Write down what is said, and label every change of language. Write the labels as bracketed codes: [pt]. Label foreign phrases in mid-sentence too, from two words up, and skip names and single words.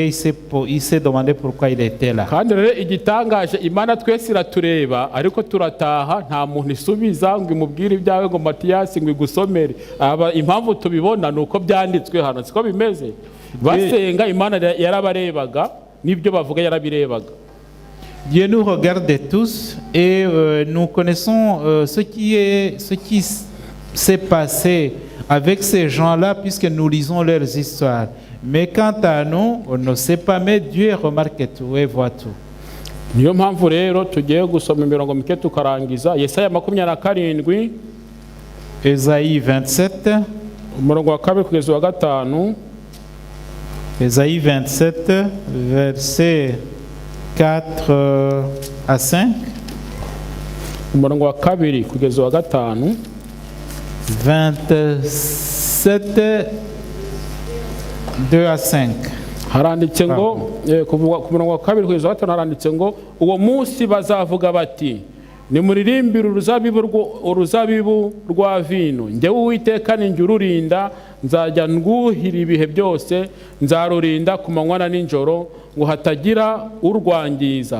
[fr] Il s'est demandé pourquoi il était là. [rw] Kandi rero igitangaje, Imana twese iratureba ariko turataha, nta muntu isubiza ngo imubwire ibyawe ngo Matiyasi ngo igusomere. Impamvu tubibona ni uko byanditswe hano, siko bimeze. Basenga Imana yarabarebaga, n'ibyo bavuga yarabirebaga. [fr] Dieu nous regarde tous et nous connaissons ce qui s'est passé avec ces gens-là puisque nous lisons leurs histoires. Mais quant à nous, on ne sait pas, mais Dieu remarque tout et voit tout. [rw] Niyo mpamvu rero tugiye gusoma imirongo mike tukarangiza. Yesaya 27, [fr] Ésaïe 27, [rw] umurongo wa 2 kugeza wa 5. [fr] Ésaïe 27, versets 4 à 5. [rw] Umurongo wa 2 kugeza wa 5. [fr] 27, 2 à 5. [rw] Haranditse ngo kuvuga ku murongo wa 2 kugeza wa 5 haranditse ngo uwo munsi bazavuga bati nimuririmbire uruzabibu rwa vino, njyewe Uwiteka ni njye ururinda, nzajya ndwuhira ibihe byose, nzarurinda ku manywa na nijoro ngo hatagira urwangiza.